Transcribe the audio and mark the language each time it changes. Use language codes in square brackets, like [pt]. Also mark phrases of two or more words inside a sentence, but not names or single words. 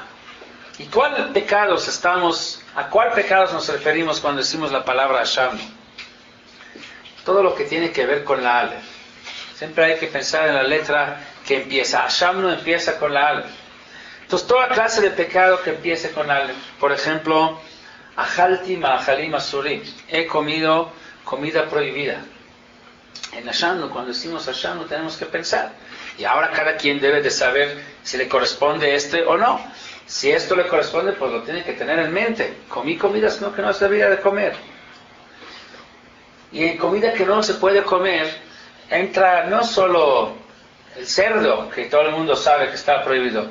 [es] ¿Y a cuál pecados nos referimos cuando decimos la palabra Hashem? Todo lo que tiene que ver con la Aleph. Siempre hay que pensar en la letra que empieza. Hashem no empieza con la Aleph. Entonces toda clase de pecado que empiece con Aleph. Por ejemplo, [he] אכלתי מאכלים אסורים. [es] He comido comida prohibida. En Hashem, cuando decimos Hashem, tenemos que pensar. Y ahora cada quien debe de saber si le corresponde o no. Si esto le corresponde, pues lo tiene que tener en mente. Comí comidas que no se debía de comer. Y en comida que no se puede comer, entra no solo el cerdo, que todo el mundo sabe que está prohibido.